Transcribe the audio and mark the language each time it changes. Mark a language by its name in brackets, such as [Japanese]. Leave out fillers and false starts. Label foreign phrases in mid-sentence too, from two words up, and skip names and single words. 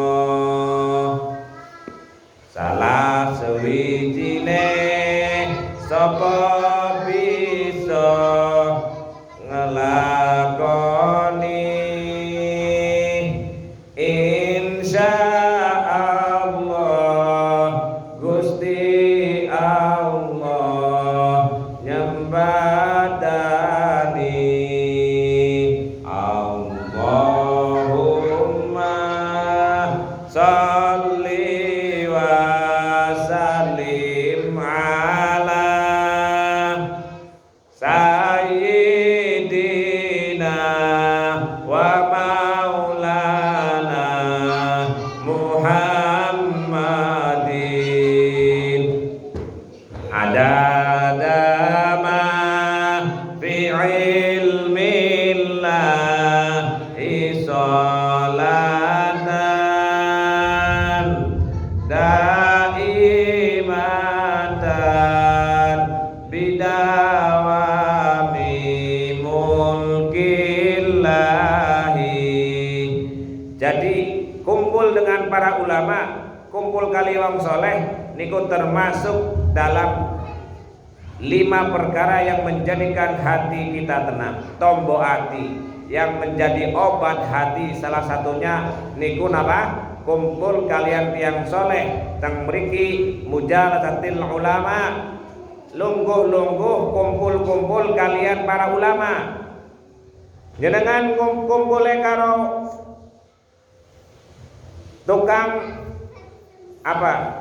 [Javanese] Salah sewijine sapa bisa ngelakoni, insyaallah Gusti Allah nyembadani. [Arabic] اللهم صل وسلم على سيدنا ومولانا محمد عدد ما في علم الله صلاة دائمة بدوام ملك الله [Indonesian] kumpul dengan para ulama, [Javanese] kumpul kali wong soleh niku [Indonesian] termasuk dalam 5 perkara yang menjadikan hati kita tenang. Tombo hati yang menjadi obat hati salah satunya [Javanese] niku napa? Kumpul kalian tiang soleh teng mriki [Arabic] مجالسة العلماء, [Javanese] lungguh-lungguh kumpul-kumpul kalian para ulama. Jenengan kumpule karo tukang apa?